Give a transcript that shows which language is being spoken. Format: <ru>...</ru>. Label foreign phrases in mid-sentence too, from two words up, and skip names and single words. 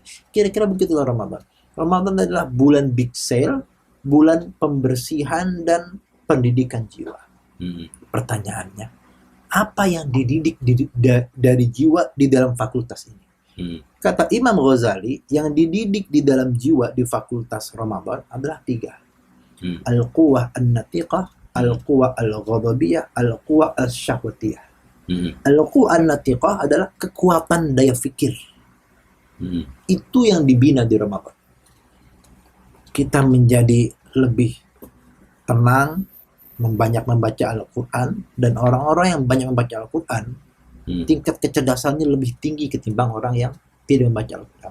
<id>Kira-kira begitulah Ramadan. Ramadan adalah bulan</id> <en>big sale,</en> <id>bulan pembersihan dan pendidikan jiwa. Pertanyaannya, apa yang dididik dari jiwa di dalam fakultas ini? Kata Imam Ghazali, yang dididik di dalam jiwa di fakultas Ramadan adalah 3.</id> <ar>القوة الناطقة، القوة الغضبية، القوة الشهوانية. القوة الناطقة</ar> <id>adalah kekuatan daya fikir. Itu yang dibina di Ramadan. Kita menjadi lebih tenang, membanyak membaca Al-Quran, dan orang-orang yang banyak membaca Al-Quran, tingkat kecerdasannya lebih tinggi ketimbang orang yang tidak membaca Al-Quran.</id>